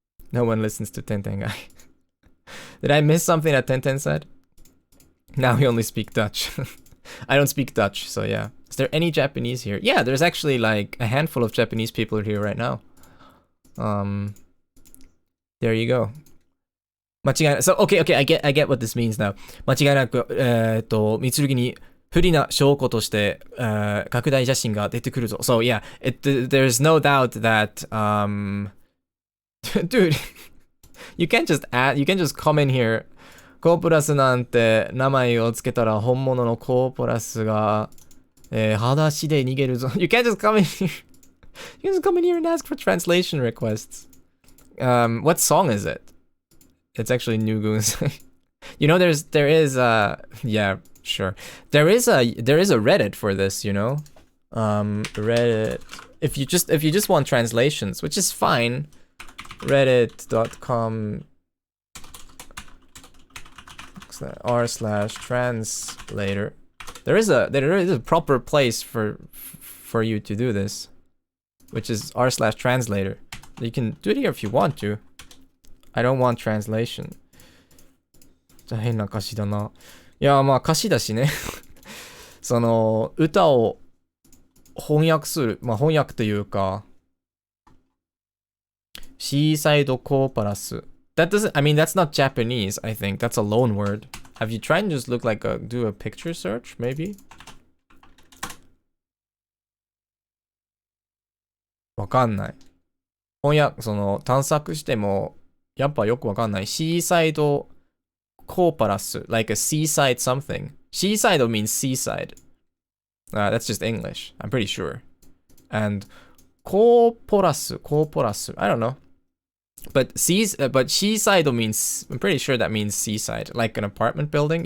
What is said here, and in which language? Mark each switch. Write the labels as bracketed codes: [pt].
[en] No one listens to Tenten guy. Did I miss something that Tenten said? Now we only speak Dutch. I don't speak Dutch, so yeah. Is there any Japanese here? Yeah, there's actually like a handful of Japanese people here right now. There you go. [ja] 間違いない。 [en] So, okay, I get what this means now. [ja] 間違いなく、三剣に不利な証拠として、拡大写真が出てくるぞ。 [en] So, yeah, there's no doubt that, dude, you can't just come in here. [ja] コーポラスなんて名前をつけたら本物のコーポラスが、裸足で逃げるぞ。 [en] You can't just come in here. You can just come in here and ask for translation requests. What song is it? It's actually New Goons. You know, there is yeah, sure. There is a Reddit for this, you know? Reddit. If you just want translations, which is fine. Reddit.com r/translator. There is a proper place for you to do this, which is r/translator. You can do it here if you want to. I don't want translation. [ja] じゃあ変な歌詞だな。いや、まあ歌詞だしね。その歌を翻訳する、まあ翻訳というか、シーサイドコーパラス。 [en] That doesn't, I mean, that's not Japanese, I think. That's a loan word. Have you tried and just do a picture search, maybe? [ja] わかんない。翻訳、その探索しても、やっぱよくわかんない。 [en] シーサイドコーパラス、like a seaside something. Seaside means seaside. That's just English, I'm pretty sure. And コーポラス, I don't know. But seaside means, I'm pretty sure that means seaside, like an apartment building.